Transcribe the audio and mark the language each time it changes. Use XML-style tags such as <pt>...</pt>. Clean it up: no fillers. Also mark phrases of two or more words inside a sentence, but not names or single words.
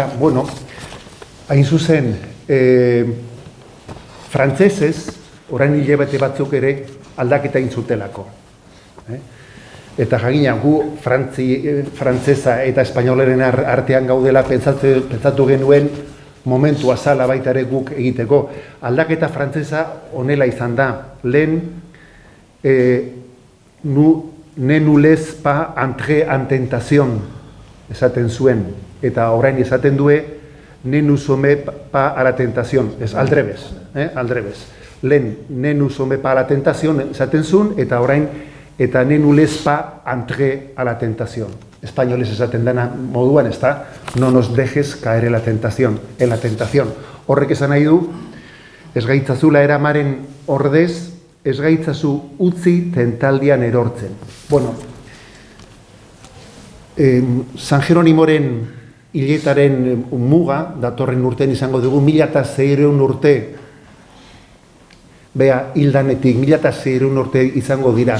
<eu>Bueno, hain zuzen, frantsesez, orain hilabete batzuk ere aldaketa intzutelako. Eta jakina, gu frantsesa eta espainolaren artean gaudela pentsatu genuen momentua zala baita ere guk egiteko. Aldaketa frantsesa honela izan da. Lehen,</eu> <fr>ne nous laisse pas entrer en tentation,</fr> <eu>esaten zuen. Eta orain esaten due,</eu> <fr>ne nous sommet pas a la tentation.</fr> <eu>Ez, aldrebez. Lehen,</eu> <fr>ne nous sommet pas a la tentation,</fr> <eu>esaten zuen, eta orain, eta</eu> <fr>ne nous laisse pas entrer a la tentation.</fr> <eu>Espainolez esaten dena moduan, ez da,</eu> <es>no nos dejes caer en la tentación.</es> <eu>Horrek esan nahi du, ez gaitzazula eramaren ordez, ez gaitzazu utzi tentaldian erortzen. Bueno, San Jeronimoren hiletaren muga, datorren urtean izango dugu, 1600 urte, hildanetik, 1600 urte izango dira.</eu>